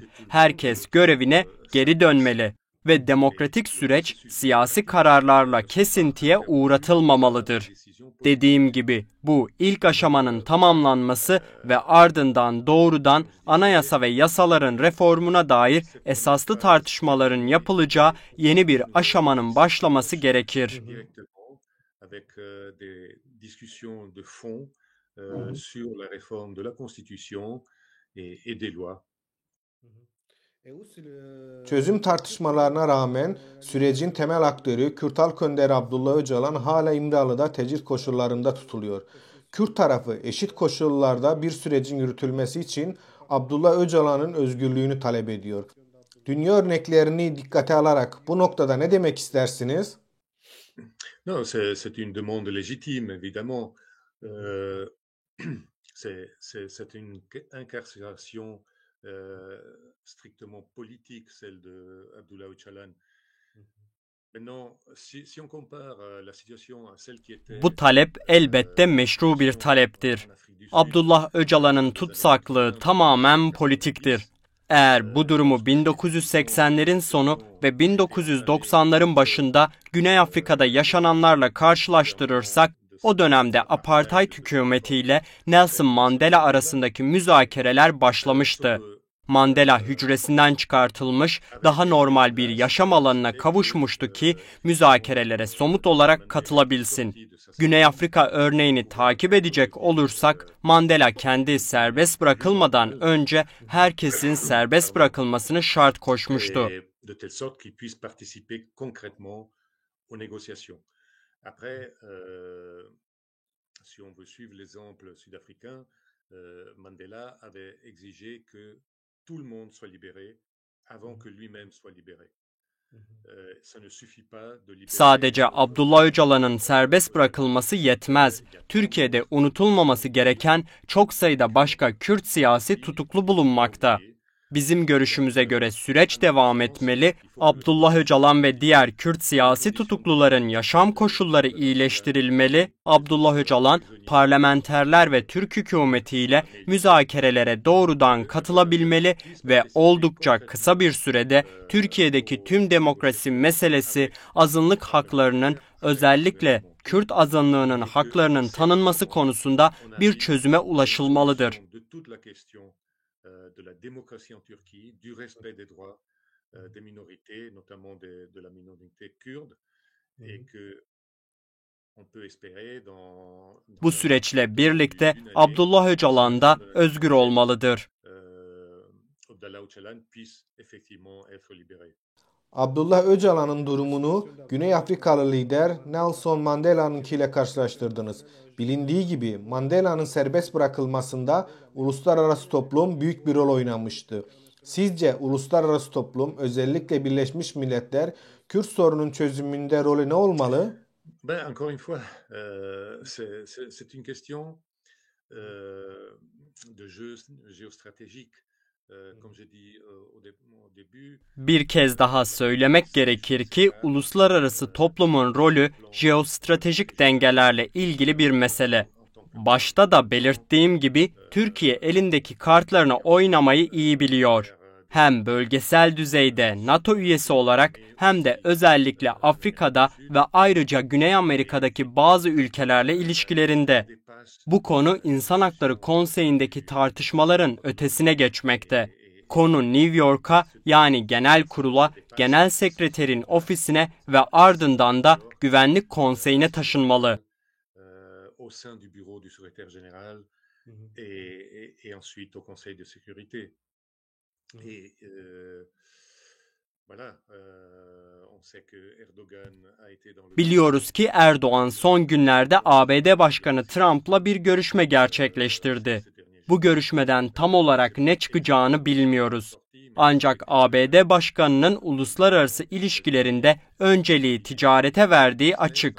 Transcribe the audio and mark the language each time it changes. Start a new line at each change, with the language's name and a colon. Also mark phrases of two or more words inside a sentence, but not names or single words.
Turkish: Herkes görevine geri dönmeli ve demokratik süreç siyasi kararlarla kesintiye uğratılmamalıdır. Dediğim gibi bu ilk aşamanın tamamlanması ve ardından doğrudan anayasa ve yasaların reformuna dair esaslı tartışmaların yapılacağı yeni bir aşamanın başlaması gerekir.
French: Avec des discussions de fond sur la réforme de la Constitution et des lois.
Turkish: Çözüm tartışmalarına rağmen sürecin temel aktörü Kürt Halk Önderi Abdullah Öcalan hala İmralı'da tecrit koşullarında tutuluyor. Kürt tarafı eşit koşullarda bir sürecin yürütülmesi için Abdullah Öcalan'ın özgürlüğünü talep ediyor. Dünya örneklerini dikkate alarak bu noktada ne demek istersiniz?
French: Non, c'est une demande légitime, évidemment. C'est une incarcération strictement politique, celle de Abdullah Öcalan. Maintenant, si on compare la situation à celle qui était...
Turkish: Bu talep elbette meşru bir taleptir. Abdullah Öcalan'ın tutsaklığı tamamen politiktir. Eğer bu durumu 1980'lerin sonu ve 1990'ların başında Güney Afrika'da yaşananlarla karşılaştırırsak, o dönemde apartheid hükümetiyle Nelson Mandela arasındaki müzakereler başlamıştı. Mandela hücresinden çıkartılmış, daha normal bir yaşam alanına kavuşmuştu ki müzakerelere somut olarak katılabilsin. Güney Afrika örneğini takip edecek olursak, Mandela kendi serbest bırakılmadan önce herkesin serbest bırakılmasını şart koşmuştu.
French: De telle sorte qu'il puisse participer concrètement aux négociations. Après, si on veut suivre l'exemple sud-africain, Mandela avait exigé que tout le monde soit libéré avant que lui-même soit libéré.
Turkish: Sadece Abdullah Öcalan'ın serbest bırakılması yetmez. Türkiye'de unutulmaması gereken çok sayıda başka Kürt siyasi tutuklu bulunmakta. Bizim görüşümüze göre süreç devam etmeli, Abdullah Öcalan ve diğer Kürt siyasi tutukluların yaşam koşulları iyileştirilmeli, Abdullah Öcalan, parlamenterler ve Türk hükümetiyle müzakerelere doğrudan katılabilmeli ve oldukça kısa bir sürede Türkiye'deki tüm demokrasi meselesi, azınlık haklarının, özellikle Kürt azınlığının haklarının tanınması konusunda bir çözüme ulaşılmalıdır.
French: De la démocratie en Turquie, du respect des droits des minorités, notamment de la minorité kurde, et que on peut espérer
Turkish: Bu süreçle birlikte Abdullah Öcalan da özgür olmalıdır.
French: Abdullah Öcalan puisse effectivement être libéré.
Turkish: Abdullah Öcalan'ın durumunu Güney Afrikalı lider Nelson Mandela'nınkiyle karşılaştırdınız. Bilindiği gibi Mandela'nın serbest bırakılmasında uluslararası toplum büyük bir rol oynamıştı. Sizce uluslararası toplum, özellikle Birleşmiş Milletler, Kürt sorunun çözümünde rolü ne olmalı?
French: Ben, encore une fois, c'est une question de jeu géostratégique. Comme j'ai dit au début.
Turkish: Bir kez daha söylemek gerekir ki uluslararası toplumun rolü jeostratejik dengelerle ilgili bir mesele. Başta da belirttiğim gibi Türkiye elindeki kartlarını oynamayı iyi biliyor. Hem bölgesel düzeyde NATO üyesi olarak hem de özellikle Afrika'da ve ayrıca Güney Amerika'daki bazı ülkelerle ilişkilerinde. Bu konu İnsan Hakları Konseyi'ndeki tartışmaların ötesine geçmekte. Konu New York'a, yani Genel Kurul'a, Genel Sekreterin ofisine ve ardından da Güvenlik Konseyi'ne taşınmalı.
French: Au sein du bureau du secrétaire général et ensuite au Conseil de sécurité. Et voilà, on sait que Erdogan a été dans le...
Turkish: Biliyoruz ki Erdoğan son günlerde ABD Başkanı Trump'la bir görüşme gerçekleştirdi. Bu görüşmeden tam olarak ne çıkacağını bilmiyoruz. Ancak ABD Başkanı'nın uluslararası ilişkilerinde önceliği ticarete verdiği açık.